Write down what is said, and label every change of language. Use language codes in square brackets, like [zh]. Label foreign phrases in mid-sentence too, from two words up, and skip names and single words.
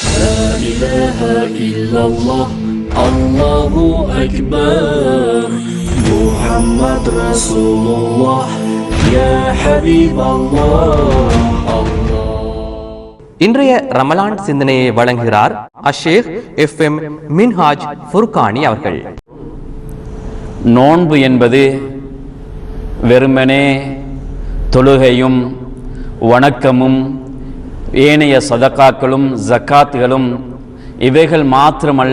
[ar] إله إلا الله الله أكبر محمد رسول الله يا حبيب الله [ta] இன்றைய ரமலான் சிந்தனையை வழங்குகிறார் அஷேக் FM மின்ஹாஜ் ஃபுர்கானி அவர்கள். நோன்பு என்பது வெறுமனே தொழுகையும் வணக்கமும் ஏனைய சதகாக்களும் ஜக்காத்துகளும் இவைகள் மாத்திரமல்ல.